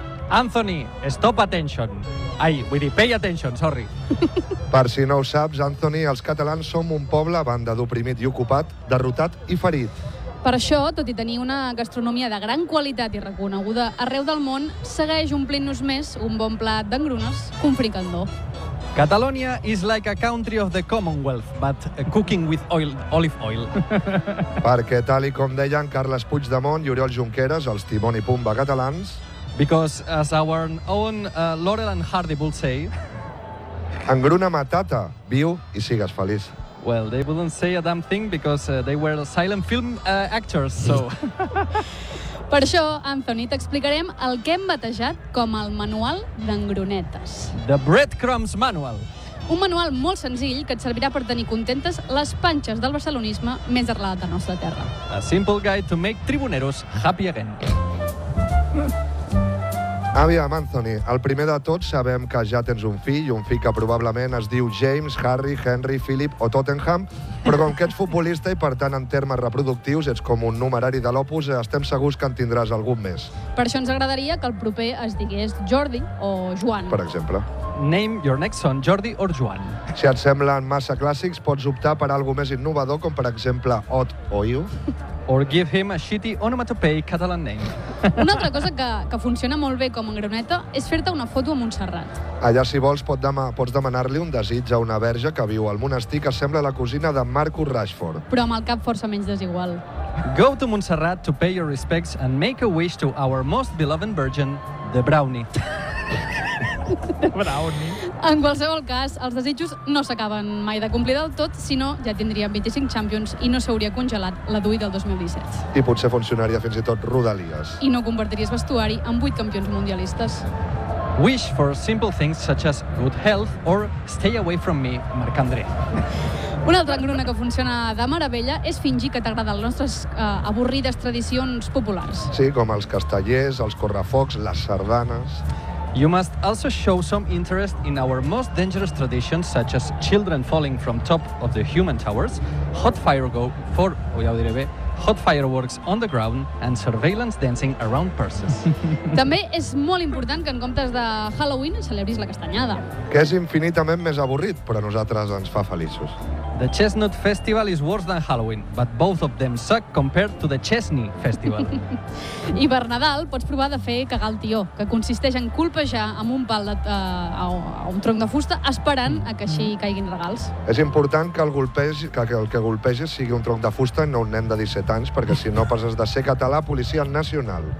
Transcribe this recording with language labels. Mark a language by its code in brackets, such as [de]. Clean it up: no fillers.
[en] Anthony, stop attention. [ca] Ai, vull dir, [en] pay attention, sorry. [ca] Per si no ho saps, Anthony, els catalans som un poble, a banda d'oprimit i ocupat, derrotat i ferit. Per això, tot i tenir una gastronomia de gran qualitat i reconeguda arreu del món, segueix omplint-nos més un bon plat d'engrunes com fricandó. [en] Catalonia is like a country of the Commonwealth, but cooking with oil, olive oil. [ca] Perquè, tal i com deien Carles Puigdemont i Oriol Junqueras, els Timon i Pumba catalans... [en] Because as our own Laurel and Hardy would say... [ca] Engruna matata, viu i sigues feliç. [en] Well, they wouldn't say a damn thing because they were silent film actors, so... [ca] Per això, Anthony, t'explicarem el que hem batejat com el manual d'engrunetes. [en] The Breadcrumbs Manual. [ca] Un manual molt senzill que et servirà per tenir contentes les panxes del barcelonisme més arrelat de nostra terra. [en] A simple guide to make tribuneros happy again. [ca] Aviam, Anthony, el primer de tots sabem que ja tens un fill que probablement es diu James, Harry, Henry, Philip o Tottenham, però com que ets futbolista i, per tant, en termes reproductius, ets com un numerari de l'Opus, estem segurs que en tindràs algun més. Per això ens agradaria que el proper es digués Jordi o Joan. Per exemple. [en] Name your next son, Jordi or Joan. [ca] Si et semblen massa clàssics, pots optar per algo més innovador, com per exemple Ot o Iu. [en] Or give him a shitty onomatopoeic Catalan name. [ca] Una altra cosa que funciona molt bé com a engruneta és fer-te una foto a Montserrat. Allà, si vols, pots demanar-li un desig a una verge que viu al monestir que sembla la cosina de Marcus Rashford. Però amb el cap força menys desigual. [en] Go to Montserrat to pay your respects and make a wish to our most beloved virgin, the Brownie. [ca] En qualsevol cas, els desitjos no s'acaben mai de complir del tot, si no, ja tindríem 25 Champions i no s'hauria congelat la Dui del 2017. I potser funcionaria fins i tot Rodalies. I no convertiries vestuari en 8 campions mundialistes. [en] Wish for simple things such as good health or stay away from me, Marc André. [ca] Una altra engruna que funciona de meravella és fingir que t'agraden les nostres avorrides tradicions populars. Sí, com els castellers, els correfocs, les sardanes... [en] You must also show some interest in our most dangerous traditions, such as children falling from top of the human towers, hot fireworks on the ground, and surveillance dancing around purses. [ca] També és molt important que en comptes de Halloween celebris la castanyada. Que és infinitament més avorrit, però a nosaltres ens fa feliços. [en] The Chestnut Festival is worse than Halloween, but both of them suck compared to the Chesney Festival. [ca] I per Nadal pots provar de fer cagar el tió, que consisteix en colpejar amb un pal un tronc de fusta esperant a que així caiguin regals. És important que el que golpeges sigui un tronc de fusta i no un nen de 17 anys, perquè si no passes de ser català policia nacional.